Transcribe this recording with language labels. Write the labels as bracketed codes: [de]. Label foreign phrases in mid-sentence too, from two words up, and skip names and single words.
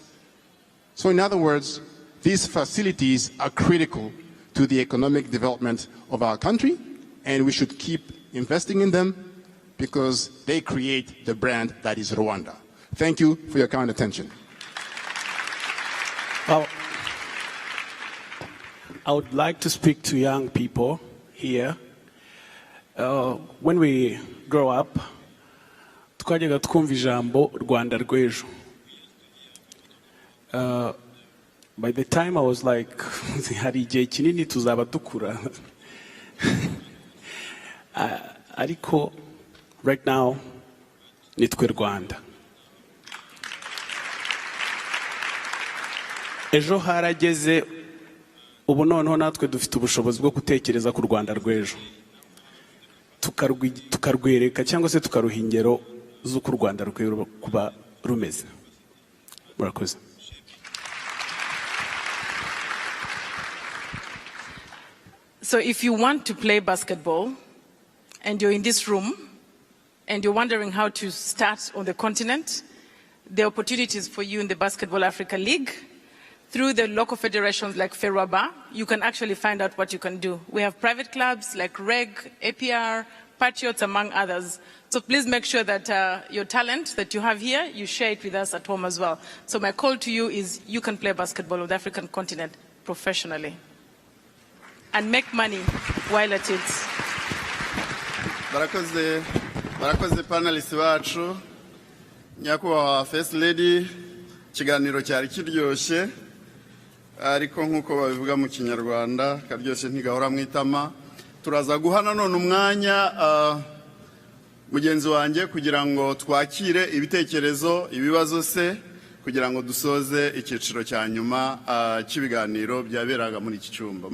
[en] So in other words, these facilities are critical to the economic development of our country, and we should keep investing in them because they create the brand that is Rwanda. Thank you for your kind attention. Well, I would like to speak to young people here. When we grow up, [rw] twajyaga twumva ijambo Rwanda rw'ejo. [en] By the time I was like, [rw] hari igihe kinini tuzaba dukura. Ariko, [en] right now, [rw] nitwe Rwanda. Ejo harageze, ubu noneho natwe dufite ubushobozi bwo gutekereza ku Rwanda rw'ejo. Tukarwereka cyangwa se tukaruha ingero z'uko u Rwanda rukwiye kuba rumeze. Murakoze. [en] So if you want to play basketball and you're in this room and you're wondering how to start on the continent, there are opportunities for you in the Basketball Africa League. Through the local federations like Ferwaba, you can actually find out what you can do. We have private clubs like REG, APR, Patriots, among others. So please make sure that your talent that you have here, you share it with us at home as well. So my call to you is you can play basketball on the African continent professionally and make money while at it. [rw] Barakoze panelists bacu, nyakubahwa [en] First Lady, [rw] ikiganiro cyari kiryoshye, ariko nk'uko babivuga mu Kinyarwanda, karyoshye ntigahora mwitama. Turaza guhana none umwanya mugenzi wanjye kugira ngo twakire ibitekerezo, ibibazo se, kugira ngo dusoze icyiciro cya nyuma cy'ibiganiro byaberaga muri iki cyumba.